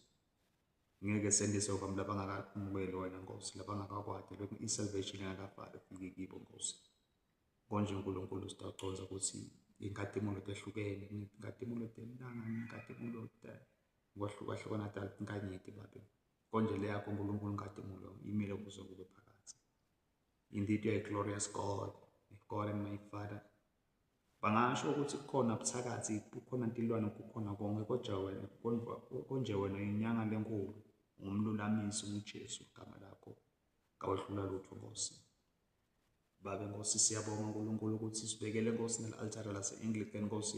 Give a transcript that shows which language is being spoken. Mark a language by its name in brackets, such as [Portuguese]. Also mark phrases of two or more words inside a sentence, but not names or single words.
[Swati] Ngeke sendise ubam labangakakumukeli wena Nkosi, labangakakwadi i-salvation engakafaki ufike kibo Nkosi. Konje uNkulunkulu sitawuconza ukuthi inkhatimulo tehlukene, inkhatimulo telilanga, inkhatimulo ngohlukahlukana talinkhanyeti Babe. Konje le yakho uNkulunkulu inkhatimulo imile kuzo kube phakathi. [English] Indeed, you are a glorious God, my God and my Father. [Swati] Bangasho ukuthi kukhona buthakathi, kukhona tilwane, kukhona konke, konje wena inyanga lenkulu, ngumlulamisi uJesu igama lakho, kawehlula lutho Nkosi. Babe Nkosi siyabonga uNkulunkulu ukuthi sibekele Nkosi nel-altare lase-Anglican Nkosi.